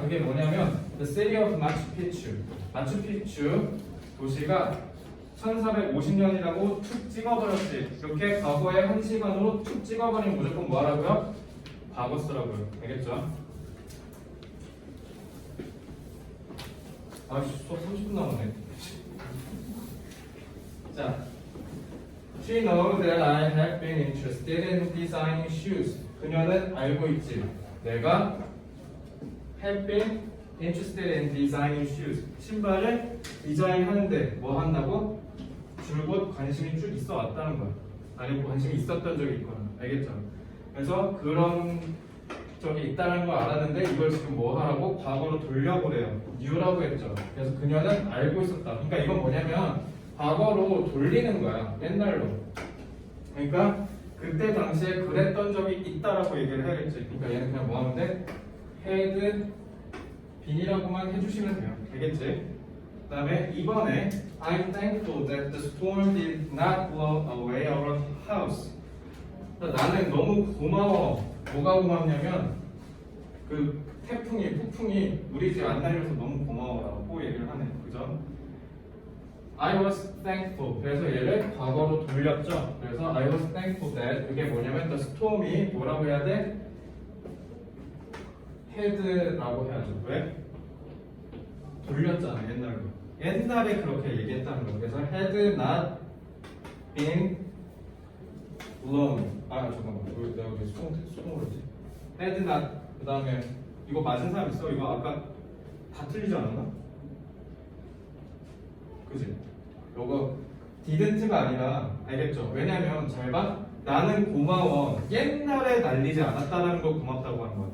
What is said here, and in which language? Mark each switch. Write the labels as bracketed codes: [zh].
[ko] 그게 뭐냐면 [en] The city of Machu Picchu. [ko] 마추픽추 도시가 1450년이라고 툭 찍어버렸지. 이렇게 과거에 한 시간으로 툭 찍어버리면 무조건 뭐 하라고요? 과거 쓰라고요. 알겠죠? 아씨, 수업 30분 남았네. [en] 자, She knows that I have been interested in designing shoes. [ko] 그녀는 알고 있지. 내가 [en] have been interested in designing shoes. [ko] 신발을 디자인하는데 뭐 한다고? 줄곧 관심이 쭉 있어 왔다는 거야. 아니면 관심이 있었던 적이 있거나. 알겠죠? 그래서 그런 적이 있다는 걸 알았는데 이걸 지금 뭐 하라고? 과거로 돌려보래요. new라고 했죠. 그래서 그녀는 알고 있었다. 그러니까 이건 뭐냐면 과거로 돌리는 거야. 옛날로. 그러니까 그때 당시에 그랬던 적이 있다라고 얘기를 해야겠지. 그러니까 얘는 그냥 뭐 하면 돼? had been이라고만 해주시면 돼요. 알겠지? 그 다음에 이번에 [en] I'm thankful that the storm did not blow away our house. [ko] 그러니까 나는 너무 고마워. 뭐가 고맙냐면 그 폭풍이 우리 집 안 날려서 너무 고마워라고 얘기를 하네. 그죠? [en] I was thankful. [ko] 그래서 얘를 과거로 돌렸죠. 그래서 [en] I was thankful that [ko] 그게 뭐냐면 [en] the storm [ko] 이 뭐라고 해야 돼? had라고 해야죠. 왜? 돌렸잖아. 옛날에 그렇게 얘기했다는 거. 그래서 [en] had not been blown. [ko] 아 잠깐만. 내가 왜 수동으로 했지? had not. 그 다음에 이거 맞은 사람 있어? 이거 아까 다 틀리지 않았나? 그지? 요거 didn't가 아니라 알겠죠? 왜냐면 잘 봐. 나는 고마워. 옛날에 날리지 않았다는 거 고맙다고 하는 거야.